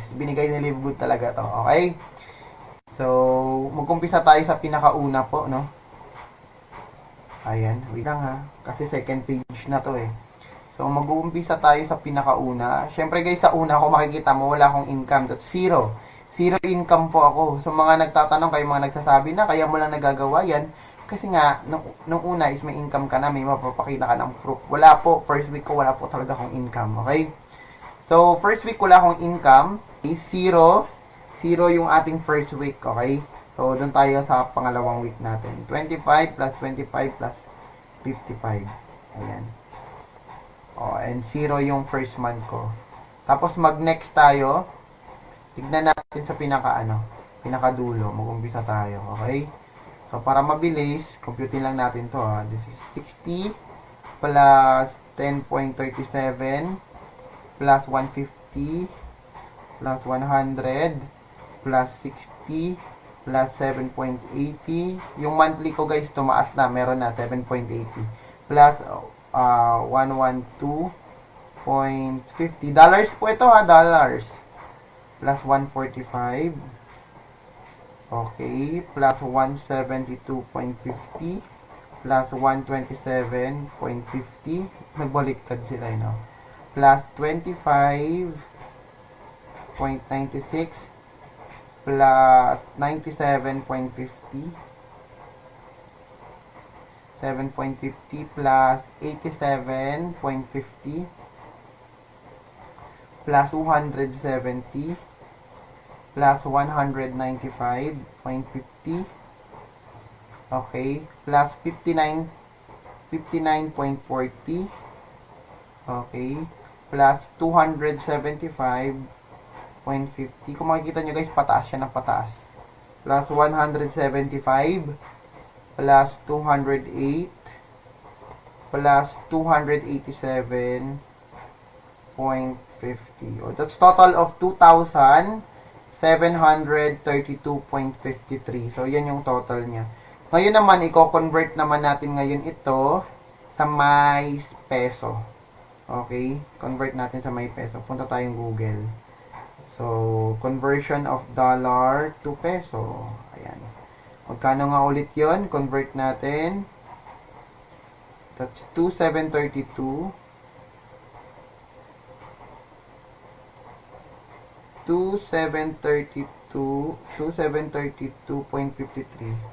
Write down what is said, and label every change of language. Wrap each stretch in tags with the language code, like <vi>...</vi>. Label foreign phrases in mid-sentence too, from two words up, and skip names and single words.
<tl>Binigay ni Live Good talaga to. Okay? So, mag-umpisa tayo sa pinakauna po, no? Ayan. Wait lang ha. Kasi</tl> <en>second page</en> <tl>na to eh. So, mag-uumpisa tayo sa pinakauna. Siyempre guys, sa una, kung makikita mo, wala akong income.</tl> <en>That's zero. Zero income</en> <tl>po ako. So, mga nagtatanong, kayo mga nagsasabi na, kaya mo lang nagagawa yan. Kasi nga, nung una is may income ka na, may mapapakita ka ng proof. Wala po,</tl> <en>first week</en> <tl>ko, wala po talaga akong income. Okay? So,</tl> <en>first week</en> <tl>wala akong income is zero. Zero yung ating</tl> <en>first week.</en> <tl>Okay? So, doon tayo sa pangalawang week natin. 25 plus 25 plus 55. Ayan.</tl> <en>And zero yung first month ko.</en> <tl>Tapos, mag-next tayo. Tignan natin sa pinakadulo. Mag-umpisa tayo. Okay? So, para mabilis, computing lang natin to ha.</tl> <en>This is 60 plus 10.37 plus 150 plus 100 plus 60 plus 7.80.</en> <tl>Yung monthly ko guys, tumaas na. Meron na 7.80 plus 112.50. Dollars po ito ha, dollars.</tl> <en>Plus 145. Okay, plus 172.50 plus 127.50.</en> <tl>Nagbaliktad sila, no?</tl> <en>Plus 25.96 plus 97.50 7.50 plus 87.50 plus 270 plus 195.50. Okay, plus 59.40. Okay, plus 275.50.</en> <tl>Kung makikita nyo guys, pataas siya ng pataas.</tl> <en>Plus 175 plus 208 plus 287.50. That's total of 2,732.53.</en> <tl>So, yan yung total niya. Ngayon naman, i-convert naman natin ngayon ito sa may peso. Okay? Convert natin sa may peso. Punta tayong Google.</tl> <en>So, conversion of dollar to peso.</en> <tl>Ayan. Magkano nga ulit yon? Convert natin.</tl> <en>That's 2,732. 2,732.53.</en>